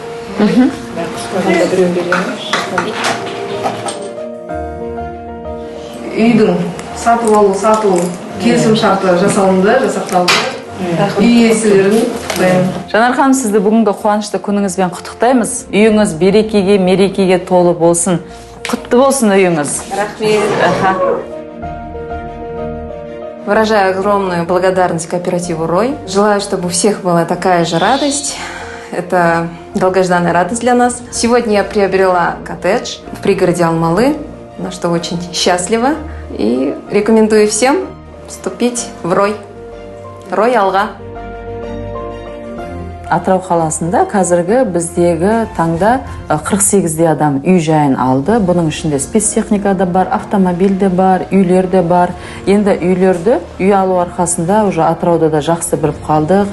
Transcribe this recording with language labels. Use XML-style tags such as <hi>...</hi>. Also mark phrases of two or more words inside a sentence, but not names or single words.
<kk>Үйдің сатып алу, келісім шарты жасақталды. Үй иесілерін құттықтаймын. Жанар ханым, сізді бүгінгі қуанышты күніңізбен құттықтаймыз. Үйіңіз берекеге, мерекеге толы болсын. Құтты болсын үйіңіз. Рахмет.</kk> <ru>Выражаю огромную благодарность кооперативу «Рой». Желаю, чтобы у всех была такая же радость. Это долгожданная радость для нас. Сегодня я приобрела коттедж в пригороде Алмалы, на что очень счастлива. И рекомендую всем вступить в «Рой». «Рой алға».</ru> <kk>Атырау қаласында қазіргі біздегі таңда 48 адам үй жайын алды. Бұның ішінде спецтехника да бар, автомобиль де бар, үйлер де бар. Енді үйлерді үй алу арқасында уже Атырауда да жақсы біліп қалдық.</kk>